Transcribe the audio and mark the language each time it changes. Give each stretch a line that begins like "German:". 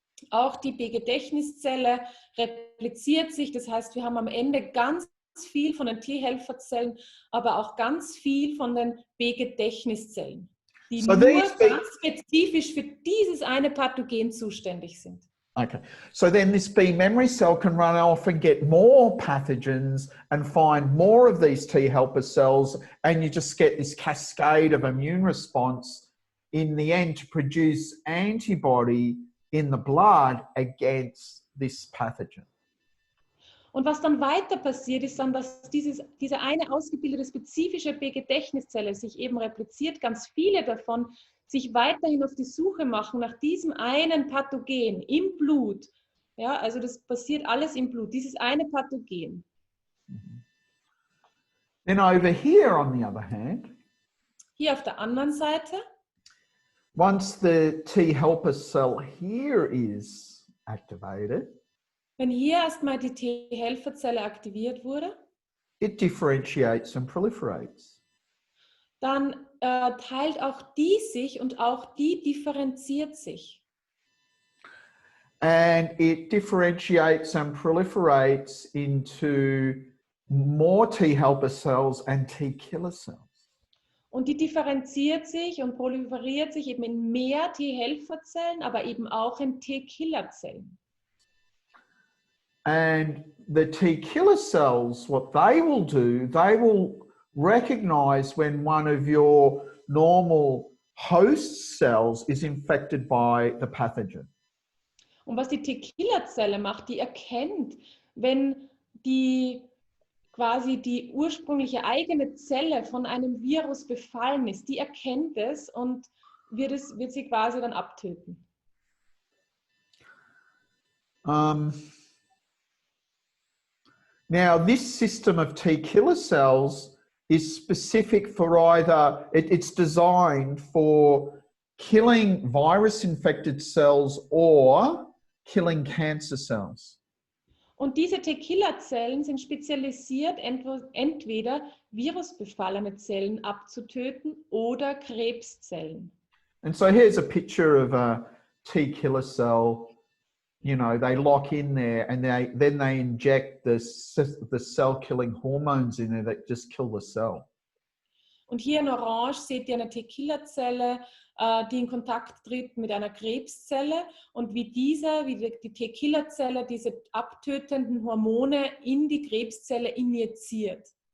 German: Auch die B-Gedächtniszelle repliziert sich. Das heißt, wir haben am Ende ganz viel von den T-Helferzellen, aber auch ganz viel von den B-Gedächtniszellen, die nur ganz spezifisch für dieses eine Pathogen zuständig sind.
English: Okay, so then this B memory cell can run off and get more pathogens and find more of these T helper cells, and you just get this cascade of immune response in the end to produce antibody in the blood against this pathogen.
German: Und was dann weiter passiert, ist dann, dass diese eine ausgebildete spezifische B-Gedächtniszelle sich eben repliziert, ganz viele davon sich weiterhin auf die Suche machen nach diesem einen Pathogen im Blut. Ja, also das passiert alles im Blut, dieses eine Pathogen.
English: Then over here on the other hand,
German: hier auf der anderen Seite,
English: once the T helper cell here is activated,
German: wenn hier erstmal die T-Helferzelle aktiviert wurde,
English: it differentiates and proliferates.
German: Dann teilt auch die sich und auch die differenziert sich.
English: And it differentiates and proliferates into more T helper cells and T killer cells.
German: Und die differenziert sich und proliferiert sich eben in mehr T-Helferzellen, aber eben auch in T-Killerzellen.
English: And the T killer cells, what they will do, they will recognize when one of your normal host cells is infected by the pathogen.
German: Und was die T-Killerzelle macht, die erkennt, wenn quasi die ursprüngliche eigene Zelle von einem Virus befallen ist, die erkennt es und wird sie quasi dann abtöten.
English: Now, this system of T killer cells is specific for either, it's designed for killing virus-infected cells or killing cancer cells.
German: Und diese T-Killer-Zellen sind spezialisiert, entweder virusbefallene Zellen abzutöten oder Krebszellen.
English: And so here's a picture of a T killer cell. You know, they lock in there and then they inject the cell-killing hormones in there that just kill the cell.
German: Und hier in Orange seht ihr eine T-Killer-Zelle, die in Kontakt tritt mit einer Krebszelle und wie die T-Killer-Zelle diese abtötenden Hormone in die Krebszelle injiziert.